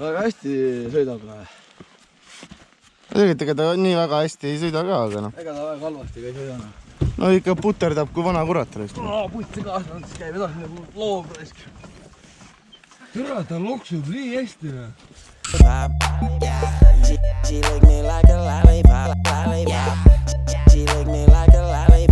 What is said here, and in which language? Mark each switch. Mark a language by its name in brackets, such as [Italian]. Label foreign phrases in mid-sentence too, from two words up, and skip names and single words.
[Estonian] väga hästi sõidab. Tegelikult ega ta nii väga hästi ei sõida ka, aga noh. Ega ta väga halvasti ei sõida. No ikka puterdab kui vana kurat. Putsi kaasanud, siis käib edasi nagu loom raisk. Türa, ta loksub nii hästi. [English] She lick me like a lollipop. She lick me like a lollipop.